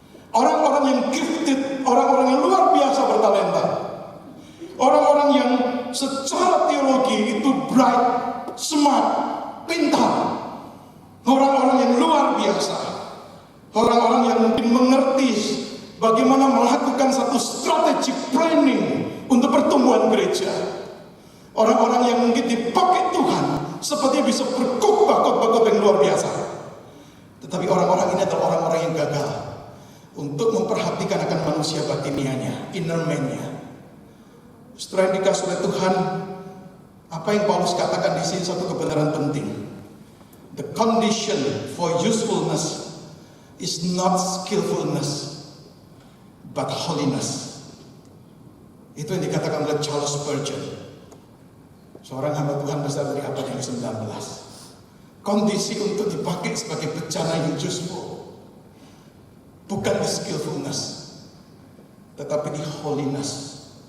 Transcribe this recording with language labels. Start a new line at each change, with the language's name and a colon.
Indonesian: Orang-orang yang gifted, orang-orang yang luar biasa bertalenta, orang-orang yang secara teologi itu bright, smart, pintar, orang-orang yang luar biasa, orang-orang yang mungkin mengerti bagaimana melakukan satu strategi planning untuk pertumbuhan gereja, orang-orang yang mungkin dipakai Tuhan seperti bisa berkhotbah-khotbah yang luar biasa. Tetapi orang-orang ini adalah orang-orang yang gagal untuk memperhatikan akan manusia batinianya, inner man-nya. Setelah yang dikasih oleh Tuhan, apa yang Paulus katakan di sini satu kebenaran penting.
English: The condition for usefulness is not skillfulness, but holiness.
Indonesian: Itu yang dikatakan oleh Charles Spurgeon, seorang hamba Tuhan besar dari abad yang ke-19. Kondisi untuk dipakai sebagai bejana yang useful bukan di skillfulness, tetapi di holiness.